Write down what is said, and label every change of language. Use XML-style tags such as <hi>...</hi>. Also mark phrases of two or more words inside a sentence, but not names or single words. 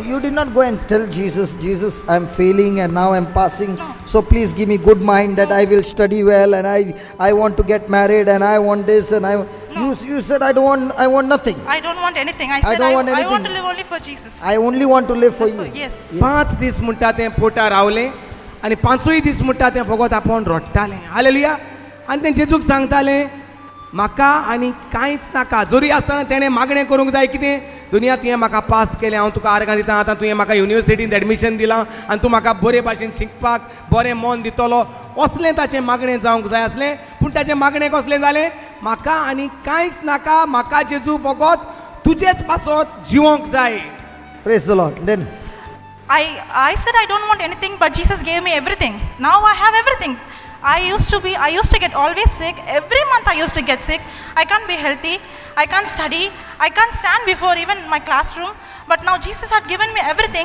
<en>You did not go and tell Jesus, I'm failing and now I'm passing. No. So please give me good mind that I will study well and I want to get married and I want this and I... No. You said I want nothing. I don't want anything. I said don't want I want anything. to live only for Jesus. I only want to live for you. Yes.</en> <kok>5 दीस म्हणटा तें पोटा रावलें आनी 5य दीस म्हणटा तें फकत आपूण रडटालें. हालेलुया. आनी तें जेजूक सांगतालें म्हाका आनी कांयच नाका. जोरी आसतना तेणें मागणें करूंक जाय कितें दुनिया तुवें म्हाका पास केलें हांव तुका आर्गां दिता आतां तुवें म्हाका युनिवर्सिटींत एडमिशन दिलां आनी तूं म्हाका बरे भाशेन शिकपाक बरें मन दितलो असलें ताचें मागणें जावंक जाय आसलें पूण ताचें मागणें कसलें जालें म्हाका आनी कांयच नाका म्हाका जेजू फकत तुजेच पासत जिवंक जाय.</kok> <en>Praise the Lord. Then I said I don't want anything, but Jesus gave me everything. Now I have everything. I used to get always sick. Every month I used to get sick. I can't be healthy. I can't study. I can't stand before even my classroom. But now Jesus had given me everything.</en>